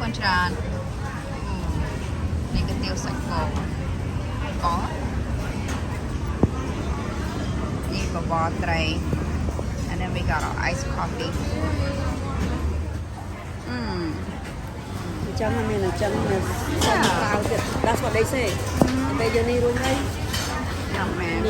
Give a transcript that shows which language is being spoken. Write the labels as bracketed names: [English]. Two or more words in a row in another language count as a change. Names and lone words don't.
[Khmer] ច្រើននេះកាទៀវសាច់គោក៏នេះបបរត្រី [English] and then we got our iced coffee [Khmer] ចឹងមានអញ្ចឹងមានសុំកៅទៀត [English] That's what they say [Khmer] ពេលយើងនេះរួមហើយ យ៉ាងមែន